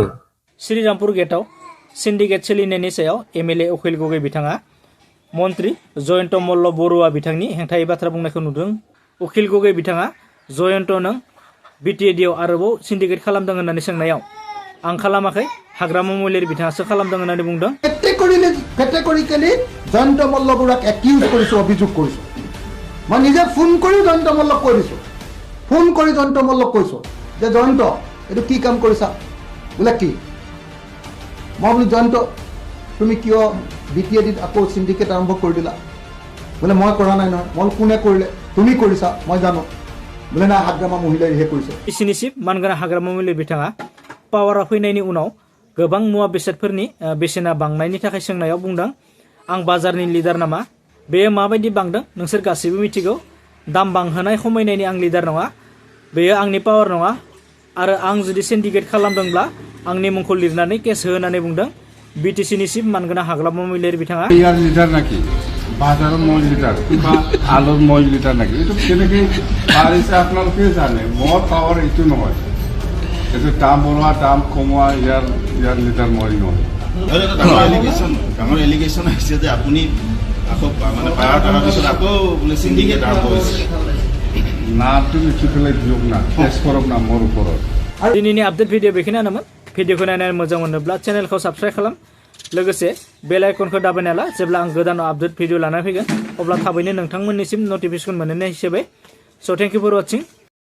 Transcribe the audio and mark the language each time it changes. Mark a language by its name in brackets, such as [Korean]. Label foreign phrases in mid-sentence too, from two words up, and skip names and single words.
[Bodo] श्रीरामपुर गेटआव सिन्डिकेट सोलिनायनि सायाव एमएलए उखिल गगৈ बिथाङा मन्त्रि जयन्त मल्ल बरुवा बिथांनि हेंथायै बाथ्रा बुंनायखौ नुदों उखिल गगৈ बिथाङा जयन्त नों बिटिएडिआव आरोबाव सिन्डिकेट खालामदों होननानै सोंनायाव आं खालामाखै हाग्रामा महिलारि बिथाङासो खालामदों होननानै बुंदों [Assamese] কেটেগৰিকেলি জয়ন্ত মল্ল বৰুৱাক একিউজ কৰিছো অভিযোগ কৰিছো মই নিজে ফোন কৰি জয়ন্ত মল্লক কৈ দিছো ফোন কৰি জয়ন্ত মল্লক কৈছো যে জয়ন্ত এইটো কি কাম কৰিছা বোলে কি মই বোলো জয়ন্ত তুমি কিয় বিটিএডিত আকৌ সিন্ডিকেট আৰম্ভ কৰি দিলা বোলে মই কৰা নাই নহয় মই কোনে কৰিলে তুমি কৰিছা মই জানো বোলে না হাগ্ৰামা মহিলাৰিহে কৰিছে [Bodo] बिटिसिनि चिफ मानगोनां हाग्रामा महिलारि बिथाङा पावाराव फैनायनि उनाव गोबां मुवा बेसादफोरनि बेसेना बांनायनि थाखाय सोंनायाव बुंदों आं बाजारनि लिडार नामा बेयो माबायदि बांदों नोंसोर गासैबो मिथिगौ दाम बांहोनाय खमायनायनि आं लिडार नङा बेयो आंनि पावार नङा आरो आं जुदि सिन्डिकेट खालामदोंब्ला आंनि मुंखौ लिरनानै केस हो होननानै बुंदों बिटिसिनि चिफ मानगोनां हाग्रामा महिलारि बिथाङा [Assamese] ইয়ার লিডার নাকি বাজারের মই লিডার কিংবা আলোর মই লিডার নাকি এটা কেনেকে পারিছে আপোনালোকে জানে মোৰ পাৱাৰ এইটো নহয় এইটো দাম বঢ়োৱা দাম কমোৱা ইয়াৰ লিডাৰ মই নহয় ডাঙৰ এলিগেশ্যন আহিছে যে আপুনি আকৌ মানে পাৱাৰ কৰাৰ পিছত আকৌ বোলে সিন্ডিকেট আৰম্ভ হৈছে নামটো লিখি পেলাই দিয়ক না কেছ কৰক না মোৰ ওপৰত [Bodo] दिनैनि आपडेट भिडिअ बेखिनियानोमोन भिडिअखौ नायनानै मोजां मोनोब्ला चेनेलखौ साबस्क्राइब खालाम लोगोसे बेल आइकनखौ दाबायना ला जेब्ला आं गोदान आपडेट भिडिअ लानानै फैगोन अब्ला थाबैनो नोंथांमोननिसिम नटिफिकेसन मोननाय हिसाबै स [English] thank you for watching